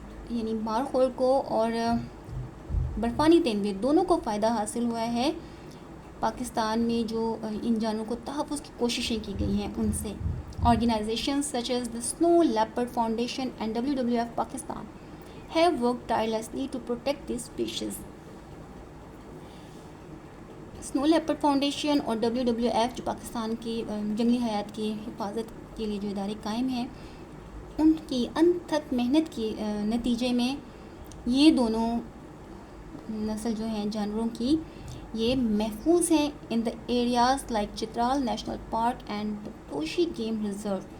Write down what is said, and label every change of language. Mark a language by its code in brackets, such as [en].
[ur] یعنی مارخور کو اور برفانی تیندوے دونوں کو فائدہ حاصل ہوا ہے پاکستان میں جو ان جانوروں کو تحفظ کی کوششیں کی گئی ہیں ان سے. [en] Organizations such as the Snow Leopard Foundation and WWF Pakistan have worked tirelessly to protect these species. [ur] Snow leopard foundation اور WWF جو پاکستان کی جنگلی حیات کی حفاظت کے لیے جو ادارے قائم ہیں، ان کی انتھک محنت کے نتیجے میں یہ دونوں نسل جو ہیں جانوروں کی یہ محفوظ ہیں [en] In the areas like Chitral national park and Toshi game reserve.